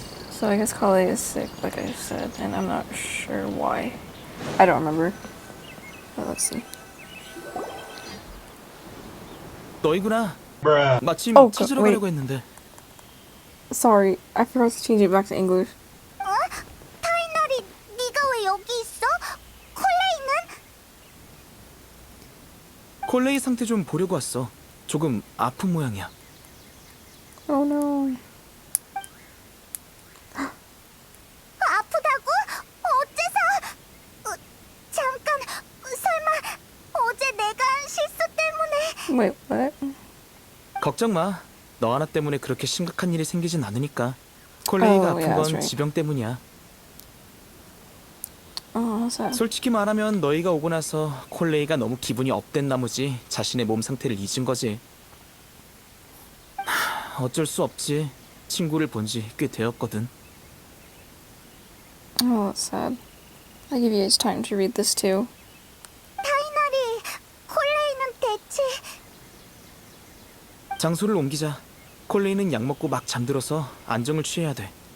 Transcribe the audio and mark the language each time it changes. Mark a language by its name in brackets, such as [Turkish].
[English] So I guess Kale is sick, like I said, and I'm not sure why. I don't remember. But let's see. [Korean] 너희구나. 마침 [English] Oh, [Korean] 찾으러 [English] wait. [Korean] 가려고 했는데. [English] Sorry, I forgot to change it back to English. [Korean] 타이널이 네가 왜 여기 있어? 콜레이는? 콜레이 상태 좀 보려고 왔어. 조금 아픈 모양이야. [English] Oh no. [Korean] 아프다고? 어째서? 잠깐, 설마 어제 내가 한 실수 때문에? [English] Wait, what? [Korean] 걱정 마. 너 하나 때문에 그렇게 심각한 일이 생기진 않으니까. 콜레이가 아픈 [English] yeah, [Korean] 건 [English] that's right. [Korean] 지병 때문이야. [English] Oh, sad. [Korean] 솔직히 말하면 너희가 오고 나서 콜레이가 너무 기분이 업된 나머지 자신의 몸 상태를 잊은 거지. 어쩔 수 없지. 친구를 본 지 꽤 되었거든. [English] Oh, that's sad. I'll give you guys time to read this too. [Korean] 타이널이 콜레이는 대체? 장소를 옮기자. 콜레이는 약 먹고 막 잠들어서 안정을 취해야 돼.